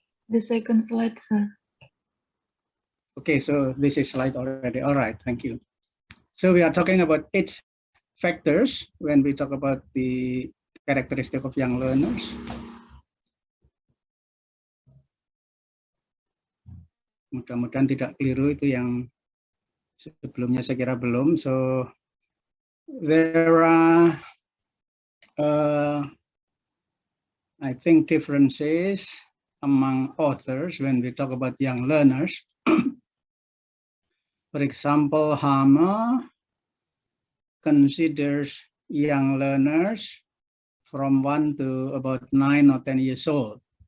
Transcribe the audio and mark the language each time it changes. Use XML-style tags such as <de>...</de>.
<en>The second slide, sir. Okay, so this is slide already. All right, thank you. So we are talking about 8 factors when we talk about the characteristic of young learners.</en> <id>Mudah-mudahan tidak keliru, itu yang sebelumnya saya kira belum.</id> <en>So there are I think differences among authors when we talk about young learners. For example, Hammer considers young learners from 1 to about 9 or 10 years old.</en>